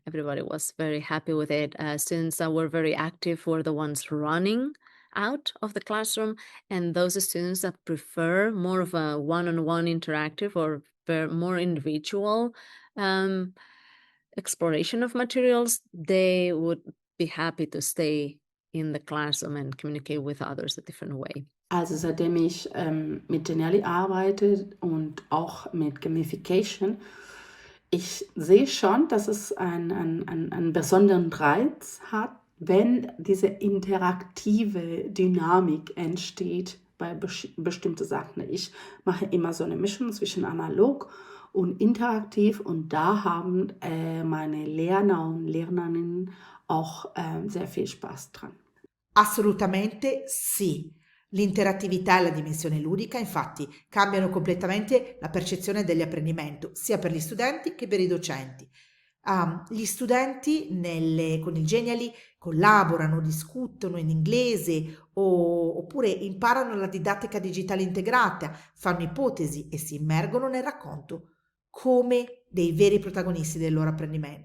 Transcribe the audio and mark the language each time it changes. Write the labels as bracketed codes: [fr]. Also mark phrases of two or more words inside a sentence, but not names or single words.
[en] Everybody was very happy with it. Students that were very active were the ones running out of the classroom, and those students that prefer more of a one-on-one interactive or more individual um, exploration of materials, they would be happy to stay in the classroom and communicate with others a different way. [de] Also seitdem ich mit Geniali arbeite und auch mit Gamification, ich sehe schon, dass es einen besonderen Reiz hat, wenn diese interaktive Dynamik entsteht bei bestimmte Sachen. Ich mache immer so eine Mischung zwischen analog und interaktiv, und da haben meine Lerner und Lernerinnen auch sehr viel Spaß dran. [it] Assolutamente sì. L'interattività e la dimensione ludica, infatti, cambiano completamente la percezione dell'apprendimento, sia per gli studenti che per i docenti. Gli studenti con il Genially collaborano, discutono in inglese oppure imparano la didattica digitale integrata, fanno ipotesi e si immergono nel racconto come dei veri protagonisti del loro apprendimento.